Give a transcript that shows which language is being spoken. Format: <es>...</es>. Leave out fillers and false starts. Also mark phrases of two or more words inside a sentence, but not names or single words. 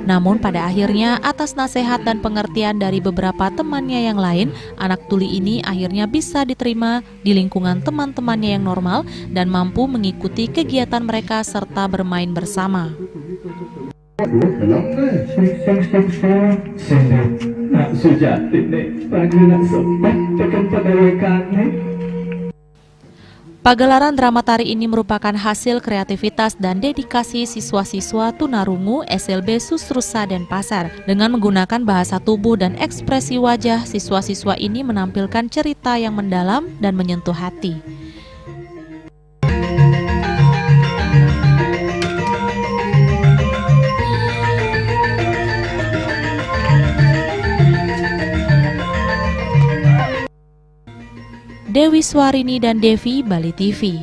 <id>Namun pada akhirnya atas nasihat dan pengertian dari beberapa temannya yang lain, anak tuli ini akhirnya bisa diterima di lingkungan teman-temannya yang normal dan mampu mengikuti kegiatan mereka serta bermain bersama. nak sujati nih, pagi nak sepet tekan pegawai kane. Pagelaran drama tari ini merupakan hasil kreativitas dan dedikasi siswa-siswa tunarungu SLB Susrusa Denpasar. Dengan menggunakan bahasa tubuh dan ekspresi wajah, siswa-siswa ini menampilkan cerita yang mendalam dan menyentuh hati. Dewi Swarini dan Devi, Bali TV.</id>